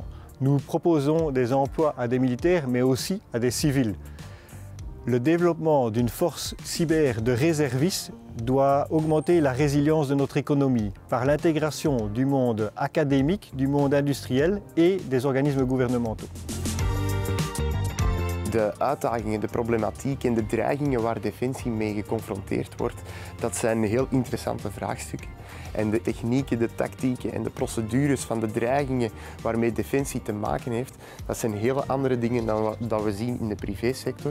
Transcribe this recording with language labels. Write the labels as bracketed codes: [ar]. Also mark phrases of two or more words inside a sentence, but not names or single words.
[fr] Nous proposons des emplois à des militaires mais aussi à des civils. Le développement d'une force cyber de réservistes doit augmenter la résilience de notre économie par l'intégration du monde académique, du monde industriel et des organismes gouvernementaux. [nl] De uitdagingen, de problematiek en de dreigingen waar Defensie mee geconfronteerd wordt, dat zijn heel interessante vraagstukken. En de technieken, de tactieken en de procedures van de dreigingen waarmee Defensie te maken heeft, dat zijn hele andere dingen dan dat we zien in de privésector.